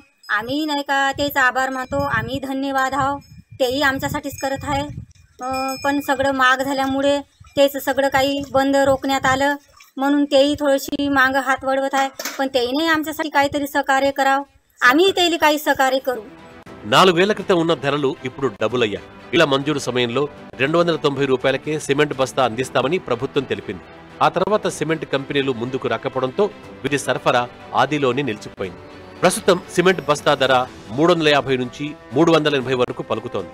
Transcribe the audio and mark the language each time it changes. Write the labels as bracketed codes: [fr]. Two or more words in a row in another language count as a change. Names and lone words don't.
[mr] आम्ही नाही का त्याचा आभार मानतो. आम्ही धन्यवाद आहो. तेही आमच्यासाठीच करत आहे. पण सगळं महाग झाल्यामुळे त्याचं सगळं काही बंद रोखण्यात आलं, म्हणून तेही थोडीशी माग हात वळवत आहे. पण तेही नाही आमच्यासाठी काहीतरी सहकार्य करावं. आम्ही त्याला काही सहकार्य करू. [te] 4 ఏళ్ల క్రితం ఉన్న ధరలు ఇప్పుడు డబుల్ అయ్యాయి. ఇలా మంజూరు సమయంలో 290 రూపాయలకే సిమెంట్ బస్తా అందిస్తామని ప్రభుత్వం తెలిపింది. ఆ తర్వాత సిమెంట్ కంపెనీలు ముందుకు రాకపోవడంతో వీటి సరఫరా ఆదిలోనే నిలిచిపోయింది. ప్రస్తుతం సిమెంట్ బస్తా ధర 350 నుంచి 380 వరకు పలుకుతోంది.